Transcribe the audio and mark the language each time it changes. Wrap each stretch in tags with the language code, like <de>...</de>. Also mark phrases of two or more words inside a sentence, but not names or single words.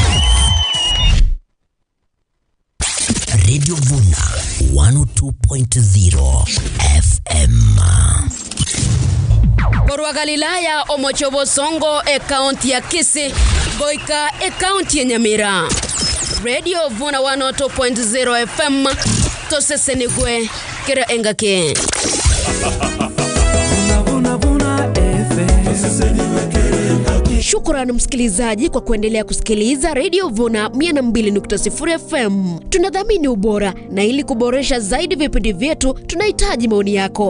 <guz>Radio Vuna 102.0 FM. Borwa Galilaya Omochobo Songo county ya Kisii goika county ya Nyamira. Radio Vuna 102.0 FM tosesenigwe kira engaki.</guz> <sw>Shukrani msikilizaji kwa kuendelea kusikiliza Radio Vuna 102.0 FM. Tunadhamini ubora na ili kuboresha zaidi vipindi vyetu tunahitaji maoni yako.</sw>